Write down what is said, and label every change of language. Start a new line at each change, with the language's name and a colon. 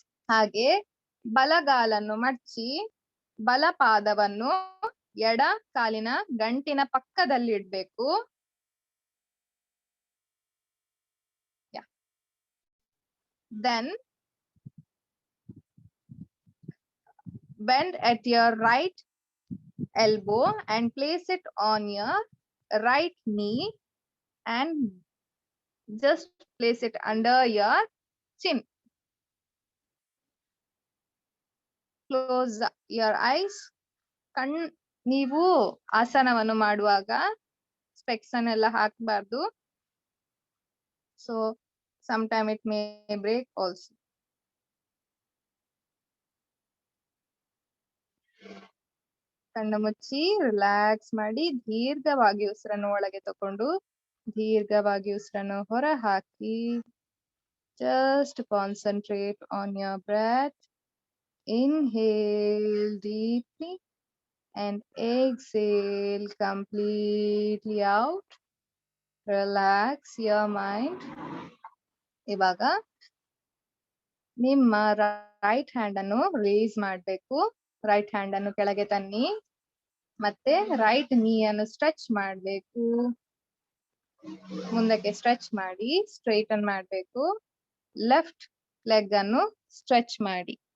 Kannada: ಹಾಗೆ ಬಲಗಾಲನ್ನು ಮಡಚಿ ಬಲಪಾದವನ್ನು ಎಡ ಕಾಲಿನ ಗಂಟಿನ ಪಕ್ಕದಲ್ಲಿ ಇಡ್ಬೇಕು.
English: Then bend at your right elbow and place it on your right knee and just place it under your chin. Close your eyes.
Kannada: ನೀವು ಆಸನವನ್ನು ಮಾಡುವಾಗ ಸ್ಪೆಕ್ಸ್ ಅನ್ನೆಲ್ಲ ಹಾಕಬಾರ್ದು.
English: So sometime it may break also.
Kannada: ಕಣ್ಣು ಮುಚ್ಚಿ ರಿಲ್ಯಾಕ್ಸ್ ಮಾಡಿ ದೀರ್ಘವಾಗಿ ಉಸಿರನ್ನು ಒಳಗೆ ತಕೊಂಡು ದೀರ್ಘವಾಗಿ ಉಸಿರನ್ನು ಹೊರ ಹಾಕಿ.
English: Just concentrate on your breath. Inhale deeply and exhale completely out. Relax your mind.
Kannada: ಇವಾಗ ನಿಮ್ಮ ರೈಟ್ ಹ್ಯಾಂಡ್ ಅನ್ನು ರೇಸ್ ಮಾಡಬೇಕು. ರೈಟ್ ಹ್ಯಾಂಡ್ ಅನ್ನು ಕೆಳಗೆ ತನ್ನಿ. ಮತ್ತೆ ರೈಟ್ ನೀ ಅನ್ನು ಸ್ಟ್ರೆಚ್ ಮಾಡಬೇಕು. ಮುಂದಕ್ಕೆ ಸ್ಟ್ರೆಚ್ ಮಾಡಿ ಸ್ಟ್ರೈಟನ್ ಮಾಡಬೇಕು. ಲೆಫ್ಟ್ ಲೆಗ್ ಅನ್ನು ಸ್ಟ್ರೆಚ್ ಮಾಡಿ.